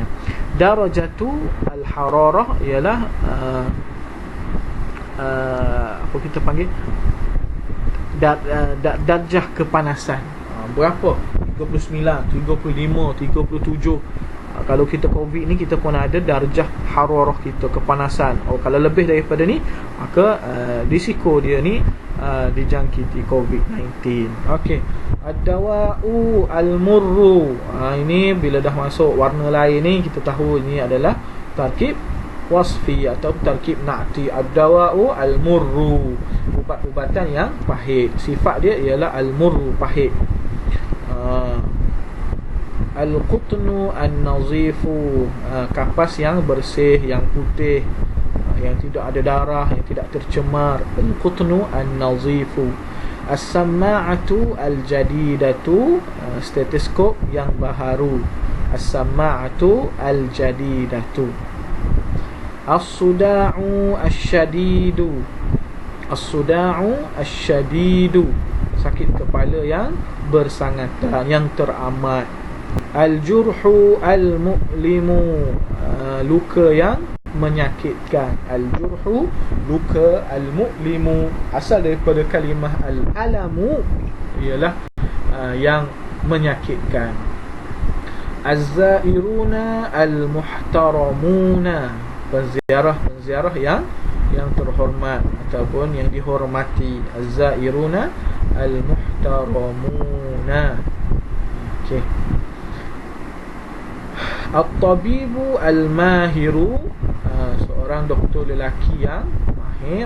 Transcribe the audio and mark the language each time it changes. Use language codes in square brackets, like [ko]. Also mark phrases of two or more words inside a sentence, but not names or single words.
[ar] درجة الحرارة [ms] ialah apa kita panggil, darjah kepanasan. Berapa? 39, 35, 37. Kalau kita COVID ni, kita pun ada darjah hararah kita, kepanasan. Kalau lebih daripada ni, maka risiko dia ni dijangkiti COVID-19. Okey. [ar] الدواء المر. [ms] Ini bila dah masuk warna lain ni, kita tahu ini adalah [ar] تركيب وصفي [ms] atau [ar] تركيب نعتي. الدواء المر, [ms] ubat-ubatan yang pahit. Sifat dia ialah al-murru, pahit. [ar] القطن النظيف, [ms] kapas yang bersih, yang putih, yang tidak ada darah, yang tidak tercemar. [ar] القطن النظيف. السماعة الجديدة, [ms] stetoskop yang baharu. [ar] السماعة الجديدة. الصداع الشديد، الصداع الشديد, [ms] sakit kepala yang bersangatan, yang teramat. [ar] الجرح المؤلم, [ms] luka yang menyakitkan. Al-jurhu, luka, al-mu'limu asal daripada kalimah al-alamu, ialah yang menyakitkan. [ar] الزائرون المحترمون, [ms] penziarah yang terhormat ataupun yang dihormati. [ar] الزائرون المحترمون. [ms] Okey. [ar] الطبيب الماهر, [ms] seorang doktor lelaki yang mahir.